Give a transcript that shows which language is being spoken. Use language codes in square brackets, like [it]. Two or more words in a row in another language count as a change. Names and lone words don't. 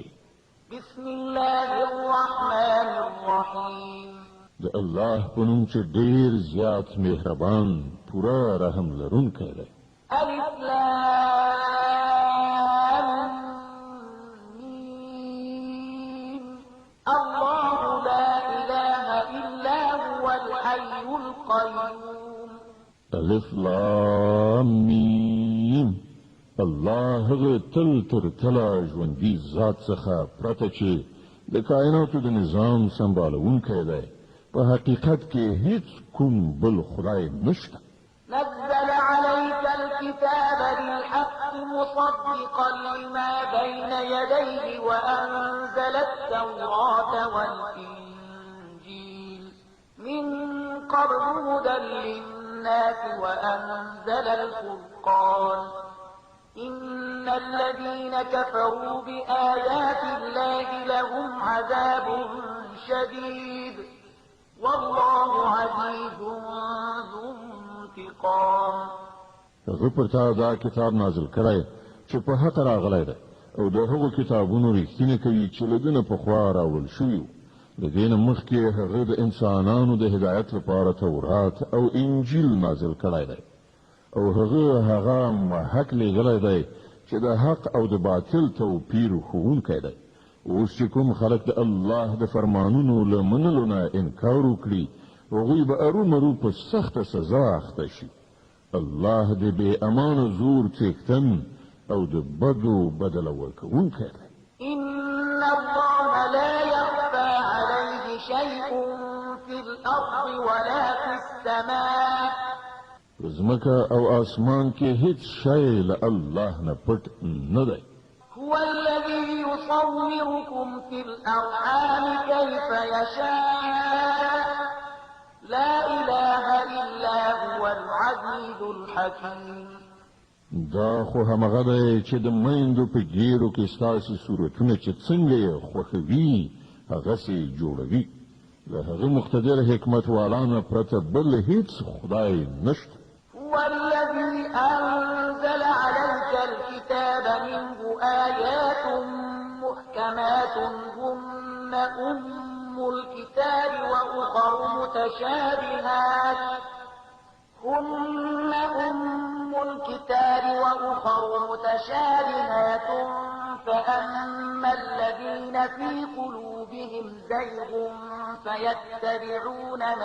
[ar] بسم الله الرحمن الرحیم. [ps] د الله په نوم چې ډېر زیات مهربان پوره رحم لرونکی دی. [ar] الف لام میم. الله لا اله الا هو الحي القيوم. الف لام میم. [ps] الله هغه تل تر تله ژوندي ذات څخه پرته چې د کائناتو د نظام سمبالونکی دی. په حقیقت کې هیڅ کوم بل خدای نشته. [ar] نزل عليك الكتاب بالحق مصدقا لما بين يديه وأنزل التوراة والإنجيل من قبل هدى للناس وأنزل الفرقان إن الذين كفروا بآيات الله لهم عذاب شديد والله عزيز ذو انتقام. [ps] هغه پر تا دا کتاب نازل کړی چې په حق راغلی دی، او د هغو کتابونو رښتینه کوي چې له ده نه پخوا راوړل شوي وو. د دې نه مخکې هغه د انسانانو د هدایت لپاره تورات او انجیل نازل کړی دی، او هغه محق لیږلی دی چې د حق او د باطل توپیر ښوونکی دی. اوس چې کوم خلک د الله د فرمانونو له منلو نه انکار وکړي هغوی به ارومرو په سخته سزا اخته شي. الله د بې امانه زور څښتن او د بدو بدله ورکوونکی دی. [ar] إن الله لا يخفى عليه شيء في الأرض ولا في السماء. [ps] ځمکه او اسمان کې هیڅ شی له الله نه پټ نه دی. [ar] هو الذي يصوركم في الأرحام كيف يشاء لا إله إلا هو العزيز الحكيم. [ps] دا خو همغه دی چې د میندو په ګیرو کې ستاسې صورتونه چې څنګه یې خوښوي هغسې جوړوي. له هغه مقتدر حکمت والا نه پرته بل هیڅ خدای نشته. [ar] هو الذي أنزل عليك الكتاب منه آيات محكمات هن أم الكتاب وأخر متشابهات فأما الذين في قلوبهم زيغ فيتبعون ما